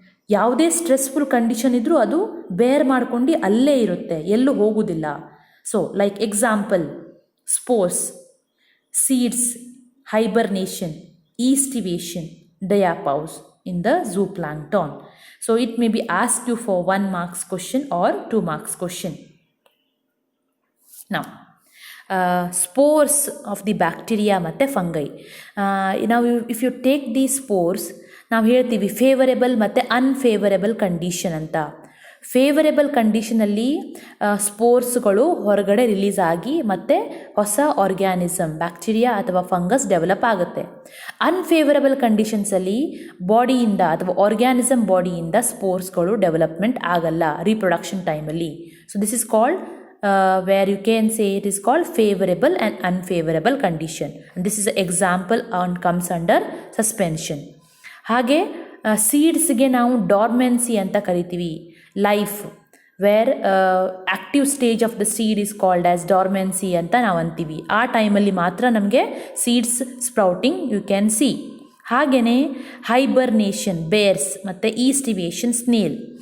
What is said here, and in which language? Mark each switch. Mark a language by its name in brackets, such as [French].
[Kannada] ಯಾವುದೇ stressful condition ಇದ್ದರೂ ಅದು ಬೇರ್ ಮಾಡ್ಕೊಂಡು ಅಲ್ಲೇ ಇರುತ್ತೆ, ಎಲ್ಲೂ ಹೋಗೋದಿಲ್ಲ. [English] So like example spores, seeds, hibernation, aestivation, diapause in the zooplankton. So it may be asked you for 1 marks question or 2 marks question. Now, spores of the bacteria [Kannada] ಮತ್ತು [English] Fungi. [Kannada] ನಾವು [English] if you take the spores, [Kannada] ನಾವು ಹೇಳ್ತೀವಿ favourable ಮತ್ತು unfavourable condition ಅಂತ. Favourable ಕಂಡೀಷನಲ್ಲಿ ಸ್ಪೋರ್ಸ್ಗಳು ಹೊರಗಡೆ release ಆಗಿ ಮತ್ತು ಹೊಸ ಆರ್ಗ್ಯಾನಿಸಮ್ ಬ್ಯಾಕ್ಟೀರಿಯಾ ಅಥವಾ ಫಂಗಸ್ ಡೆವಲಪ್ ಆಗುತ್ತೆ. ಅನ್ಫೇವರಬಲ್ ಕಂಡೀಷನ್ಸಲ್ಲಿ ಬಾಡಿಯಿಂದ ಅಥವಾ ಆರ್ಗ್ಯಾನಿಸಮ್ ಬಾಡಿಯಿಂದ ಸ್ಪೋರ್ಸ್ಗಳು ಡೆವಲಪ್ಮೆಂಟ್ ಆಗಲ್ಲ ರೀಪ್ರೊಡಕ್ಷನ್ ಟೈಮಲ್ಲಿ. [English] So this is called where you can say it is called favorable and unfavorable condition, and this is an example and comes under suspension. [Kannada] ಹಾಗೆ ಸೀಡ್ಸ್ಗೆ ನಾವು dormancy ಅಂತ ಕರಿತೀವಿ. [English] life where active stage of the seed is called as dormancy [Kannada] ಅಂತ ನಾವು ಅಂತೀವಿ. ಆ ಟೈಮಲ್ಲಿ ಮಾತ್ರ ನಮಗೆ seeds sprouting [English] You can see. [Kannada] ಹಾಗೆಯೇ ಹೈಬರ್ನೇಷನ್ ಬೇರ್ಸ್ ಮತ್ತು ಈಸ್ಟಿವೇಷನ್ ಸ್ನೇಲ್.